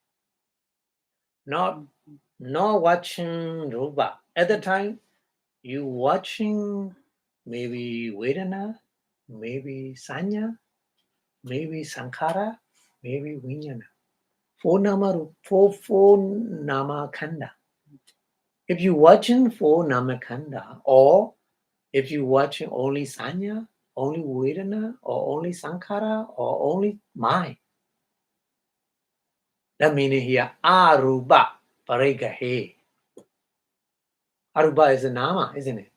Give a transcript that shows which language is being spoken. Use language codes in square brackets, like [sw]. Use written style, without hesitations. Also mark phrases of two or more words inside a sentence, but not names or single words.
[en] Not watching Rupa. At the time, you watching maybe Vedana, maybe Sanya, maybe Sankhara, maybe Vijnana. [pi] Four nama khanda. [en] If you watching four [pi] nama khanda, [en] or if you watching only Sanya, only Vedana, or only Sankhara, or only mind, that meaning here [pi] Arupa Parigahe. [en] Arupa is a nama, isn't it?